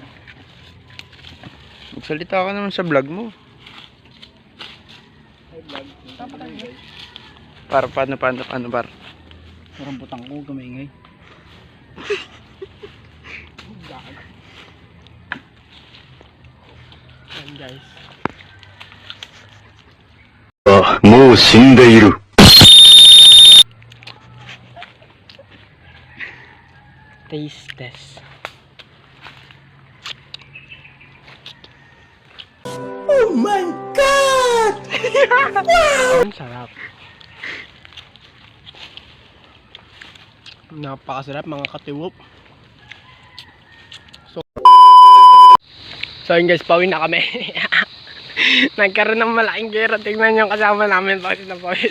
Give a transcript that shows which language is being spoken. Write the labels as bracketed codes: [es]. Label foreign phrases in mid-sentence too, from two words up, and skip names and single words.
[tl] Magsalita ka naman sa vlog mo. Ay, Paano, par? Parang butang ko, gumaingay. Ayan guys. [ja] もう死んでいる。 [en] Taste test. Oh my God! [tl] Wow! Ang sarap. Napakasarap mga katiwop. So yun guys, pauwi na kami. Nagkaroon ng malaking gera. Tingnan yung kasama namin, pawis na pawis.